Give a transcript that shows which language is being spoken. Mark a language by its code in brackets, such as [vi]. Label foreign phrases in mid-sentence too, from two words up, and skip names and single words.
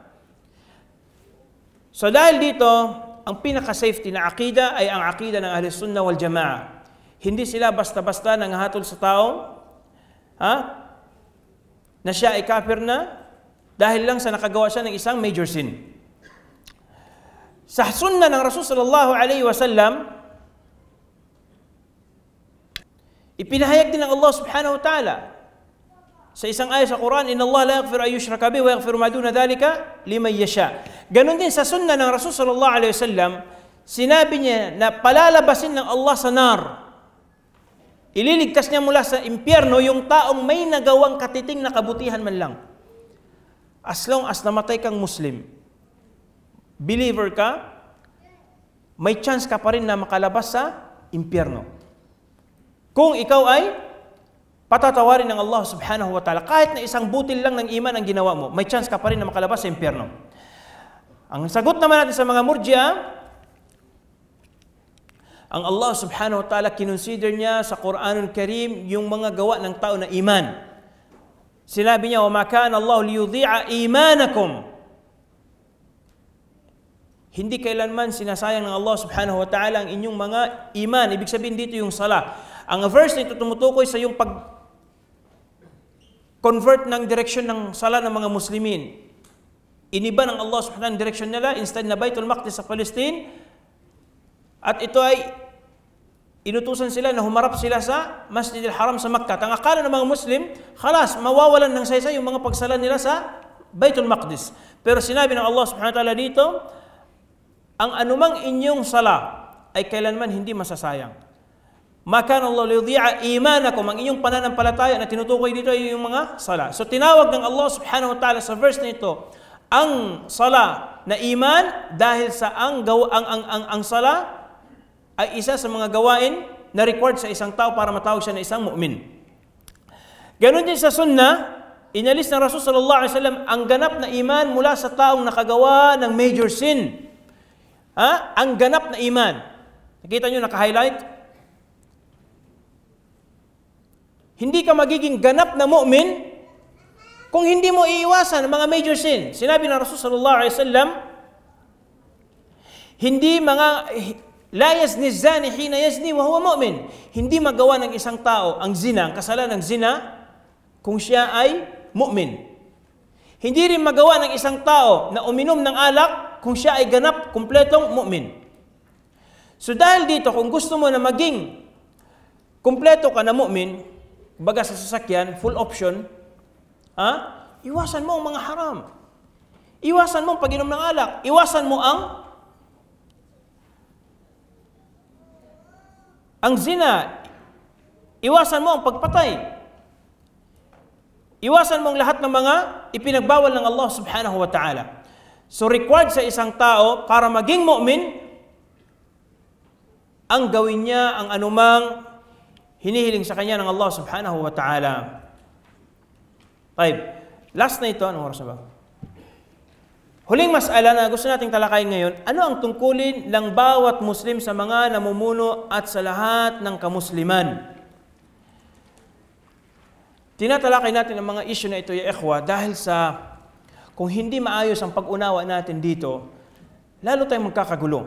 [tl] So dahil dito, ang pinaka-safety na akida ay ang akida ng [ar] أهل السنة والجماعة. [tl] Hindi sila basta-basta nanghahatol sa tao na siya ay kafir na dahil lang sa nakagawa siya ng isang [en] major sin. [tl] Sa sunnah ng Rasul [ar] صلى الله عليه وسلم, [tl] ipinahayag din ng Allah [ar] سبحانه وتعالى [tl] sa isang ayat sa Quran, [ar] إن الله لا يغفر أن يشرك به ويغفر ما دون ذلك لمن يشاء. [tl] Ganon din sa sunnah ng Rasul [ar] صلى الله عليه وسلم, [tl] sinabi niya na palalabasin ng Allah sa nar. Ililigtas niya mula sa impyerno yung taong may nagawang katiting na kabutihan man lang. [en] As long as [tl] namatay kang Muslim, believer ka, may chance ka pa rin na makalabas sa impyerno. Kung ikaw ay patatawarin ng Allah [ar] سبحانه وتعالى, [tl] kahit na isang butil lang ng iman ang ginawa mo, may chance ka pa rin na makalabas sa impyerno. Ang sagot naman natin sa mga murji'a, ang Allah [ar] سبحانه وتعالى [tl] kinonsider niya sa Quranul Karim yung mga gawa ng tao na iman. Sinabi niya, [ar] وَمَا كَانَ اللَّهُ لِيُضِيعَ إِيمَانَكُمْ. [tl] Hindi kailanman sinasayang ng Allah [ar] سبحانه وتعالى [tl] ang inyong mga iman. Ibig sabihin dito yung sala. Ang verse nito tumutukoy sa yung pag-convert ng direksyon ng sala ng mga Muslimin. Iniba ng Allah [ar] سبحانه وتعالى [tl] ang direksyon nila, instead na Baitul Maqdis sa Palestine. At ito ay inutusan sila na humarap sila sa Masjidil Haram sa Makkah. Ang akala ng mga Muslim, khalas, mawawalan ng saysay yung mga pagsala nila sa Baitul Maqdis. Pero sinabi ng Allah [ar] سبحانه وتعالى [tl] dito, ang anumang inyong sala ay kailanman hindi masasayang. [ar] ما كان الله ليضيع إيمانكم, [tl] ang inyong pananampalataya na tinutukoy dito ay yung mga sala. So tinawag ng Allah [ar] سبحانه وتعالى [tl] sa verse nito ang sala na iman dahil sa ang sala ay isa sa mga gawain na required sa isang tao para matawag siya na isang mu'min. Ganon din sa sunnah, inalis ng Rasul [ar] صلى الله عليه وسلم [tl] ang ganap na iman mula sa taong nakagawa ng [en] major sin. [tl] Ang ganap na iman. Nakita nyo, naka-highlight? Hindi ka magiging ganap na mu'min kung hindi mo iiwasan ang mga [en] major sin. [ar] Sinabi ng Rasul صلى الله عليه وسلم, hindi لا يزني الزاني حين يزني وهو مؤمن. [tl] Hindi magawa ng isang tao ang zina, ang kasalanan ng zina, kung siya ay mu'min. Hindi rin magawa ng isang tao na uminom ng alak kung siya ay ganap, kumpletong mu'min. So dahil dito, kung gusto mo na maging kumpleto ka na mu'min, baga sa sasakyan, [en] full option, [tl] iwasan mo ang mga haram. Iwasan mo ang pag-inom ng alak. Iwasan mo ang zina. Iwasan mo ang pagpatay. Iwasan mong lahat ng mga ipinagbawal ng Allah [ar] سبحانه وتعالى. [tl] So required sa isang tao para maging mu'min, ang gawin niya ang anumang hinihiling sa kanya ng Allah [ar] سبحانه وتعالى. [tl] Last na ito, anong oras na ba? Huling mas'ala na gusto nating talakayin ngayon, ano ang tungkulin ng bawat Muslim sa mga namumuno at sa lahat ng kamusliman? Tinatalakay natin ang mga issue na ito, [ar] يا إخوة, [tl] dahil sa kung hindi maayos ang pag-unawa natin dito, lalo tayong magkakagulo.